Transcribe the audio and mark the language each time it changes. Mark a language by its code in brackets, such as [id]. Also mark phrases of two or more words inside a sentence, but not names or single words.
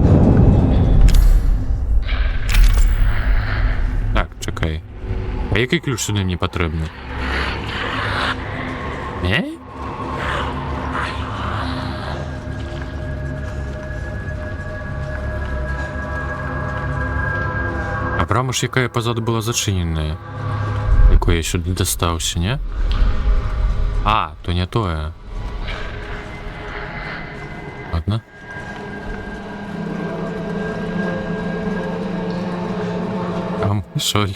[uk] Так, чекай. А який ключ сюди мені потрібний? [be] А брама ж якая позаду была зачиненная, якой я сюди достався, не? А, то не тое. Ладно. Там шоль.